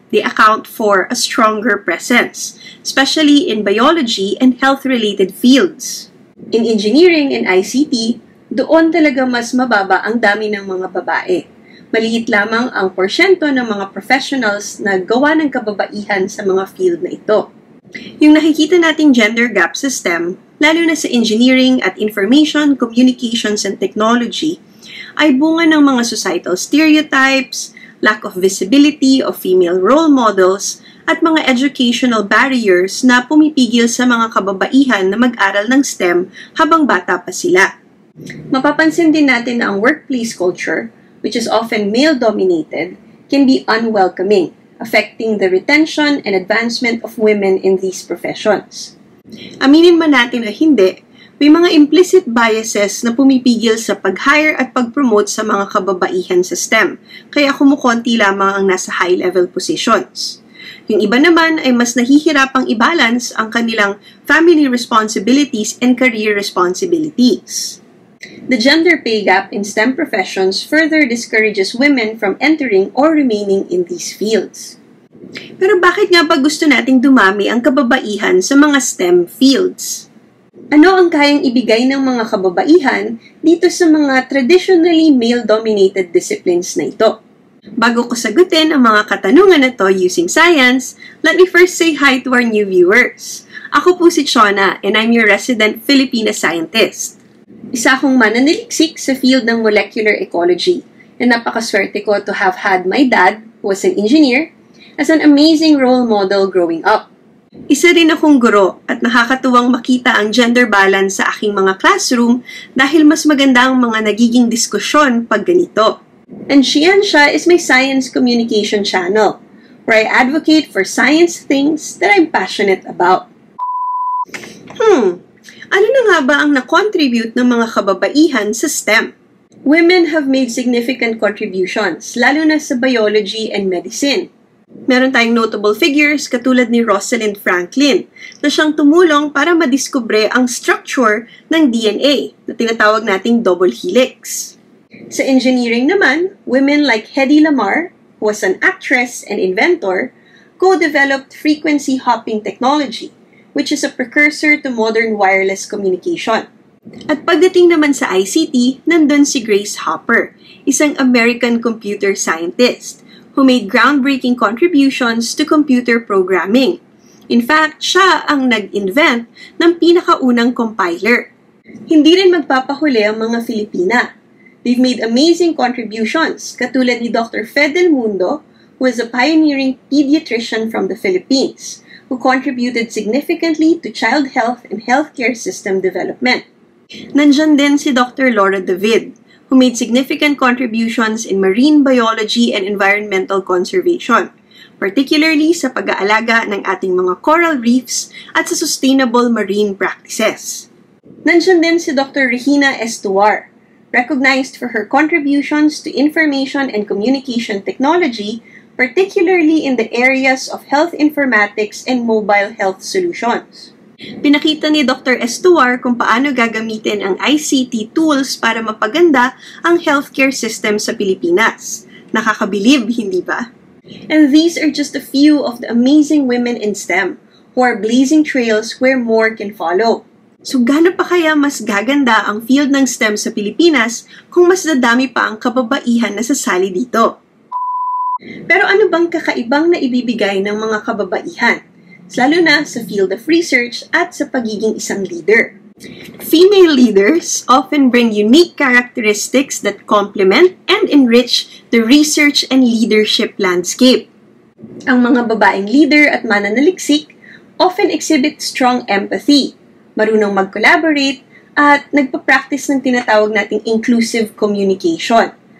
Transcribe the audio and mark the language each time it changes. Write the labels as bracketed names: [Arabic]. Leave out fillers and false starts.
[English] They account for a stronger presence, especially in biology and health-related fields. In engineering and ICT, [Filipino] doon talaga mas mababa ang dami ng mga babae. Maliit lamang ang porsyento ng mga professionals na gawa ng kababaihan sa mga field na ito. Yung nakikita nating gender gap sa STEM, lalo na sa engineering at information, communications, and technology, ay bunga ng mga societal stereotypes, [English] lack of visibility of female role models, [Filipino] at mga educational barriers na pumipigil sa mga kababaihan na mag-aral ng STEM habang bata pa sila. Mapapansin din natin na ang [English] workplace culture, which is often male-dominated, can be unwelcoming, affecting the retention and advancement of women in these professions. [Filipino] Aminin man natin o hindi, may mga implicit biases na pumipigil sa pag-hire at pag-promote sa mga kababaihan sa STEM, kaya kumukonti lamang ang nasa high-level positions. Yung iba naman ay mas nahihirapang i-balance ang kanilang [English] family responsibilities and career responsibilities. The gender pay gap in STEM professions further discourages women from entering or remaining in these fields. [Filipino] Pero bakit nga ba gusto nating dumami ang kababaihan sa mga STEM fields? Ano ang kayang ibigay ng mga kababaihan dito sa mga traditionally male-dominated disciplines na ito? Bago ko sagutin ang mga katanungan na to [English] using science, let me first say hi to our new viewers. [Filipino] Ako po si [English] Chona and I'm your resident Filipina scientist. [Filipino] Isa akong mananaliksik sa field ng molecular ecology and napakaswerte ko [English] to have had my dad, who was an engineer, as an amazing role model growing up. [Filipino] Isa rin akong guro at nakakatuwang makita ang gender balance sa aking mga classroom dahil mas maganda ang mga nagiging diskusyon pag ganito. [English] And Siya is my science communication channel, where I advocate for science things that I'm passionate about. [Filipino] Ano na nga ba ang na-contribute ng mga kababaihan sa STEM? [English] Women have made significant contributions, [Filipino] lalo na sa [English] biology and medicine. [Filipino] Meron tayong notable figures katulad ni Rosalind Franklin na siyang tumulong para madiskubre ang structure ng DNA na tinatawag nating double helix. Sa engineering naman, [English] women like Hedy Lamarr, who was an actress and inventor, co-developed frequency hopping technology, which is a precursor to modern wireless communication. [Filipino] At pagdating naman sa ICT, nandun si [English] Grace Hopper, isang American computer scientist, who made groundbreaking contributions to computer programming. In fact, [Filipino] siya ang nag-invent ng pinakaunang compiler. Hindi rin magpapahuli ang mga Filipina. [English] They've made amazing contributions, [Filipino] katulad ni [English] Dr. Fed Del Mundo, who is a pioneering pediatrician from the Philippines, who contributed significantly to child health and healthcare system development. [Filipino] Nandyan din si [English] Dr. Laura David, who made significant contributions in marine biology and environmental conservation, particularly [Filipino] sa pag-aalaga ng ating mga [English] coral reefs at sa sustainable marine practices. [Filipino] Nandiyan din si Dr. [English] Regina Estuar, recognized for her contributions to information and communication technology, particularly in the areas of health informatics and mobile health solutions. [Filipino] Pinakita ni Dr. Estuar kung paano gagamitin ang ICT tools para mapaganda ang healthcare system sa Pilipinas. Nakakabilib, hindi ba? [English] And these are just a few of the amazing women in STEM who are blazing trails where more can follow. [Filipino] So gaano pa kaya mas gaganda ang field ng STEM sa Pilipinas kung mas dadami pa ang kababaihan na sasali dito? Pero ano bang kakaibang na ibibigay ng mga kababaihan? Lalo na sa field of research at sa pagiging isang leader. [English] Female leaders often bring unique characteristics that complement and enrich the research and leadership landscape. [Filipino] Ang mga babaeng leader at mananaliksik [English] often exhibit strong empathy, [Filipino] marunong mag-collaborate, at nagpa-practice ng tinatawag nating inclusive communication.